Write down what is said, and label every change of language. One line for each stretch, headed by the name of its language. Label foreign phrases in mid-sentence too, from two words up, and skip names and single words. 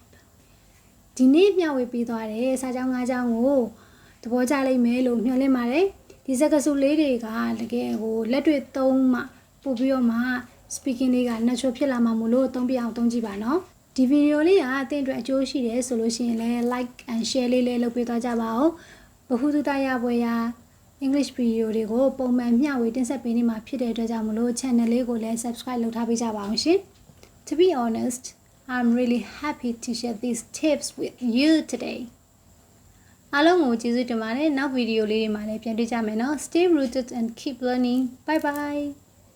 Burmese: ဒီနေ့မျှဝေပေးသွားတယ်စာကြောင်း၅ကြောင်းကိုသဘောကျလိမ့်မယ်လို့မျှော်လင့်ပါတယ်ဒီစကားစုလေးတွေကတက ယ်ဟိုလက်တွေ့သုံးမှပို့ပြီးတော့မှ speaking လေးက natural ဖြစ်လာမှာမို့လို့သုံးပြအောင်သုံးကြည့်ပါနော်ဒီဗီဒီယိုလေးကအသင်အတွက်အကျိုးရှိတယ်ဆိုလို့ရှိရင်လည်း
English: like and share
Burmese: လေးလုပ်ပေးသွားကြပါဦးဘဟုသုတရပွဲရာ
English: English video
Burmese: တွေကိုပုံမှန်မျှဝေတင်ဆက်ပေးနေမှာဖြစ်တဲ့အတွက်ကြောင့်မလို့ channel လေးကိုလည်း subscribe လုပ်ထားပေးကြပါအောင်ရှင်
English: To be honest, I'm really happy to share these tips with you today.
Burmese: အားလုံးကိုကျေးဇူးတင်ပါတယ်နောက်ဗီဒီယိုလေးတွေမှာလည်းပြန်တွေ့ကြမယ်နော်
English: Stay rooted and keep learning. Bye bye.